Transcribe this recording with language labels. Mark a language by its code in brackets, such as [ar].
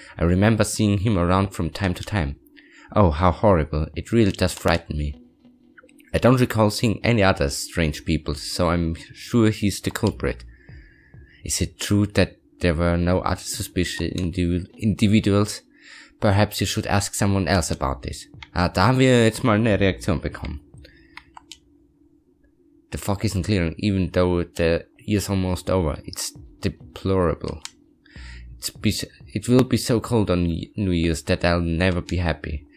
[en] I remember seeing him around from time to time. Oh, how horrible. It really does frighten me. I don't recall seeing any other strange people, so I'm sure he's the culprit. Is it true that there were no other suspicious individuals? Perhaps you should ask someone else about this. [de] Da haben wir jetzt mal eine Reaktion bekommen. [en] The fog isn't clearing, even though the year's almost over. It's deplorable. It will be so cold on New Year's that I'll never be happy.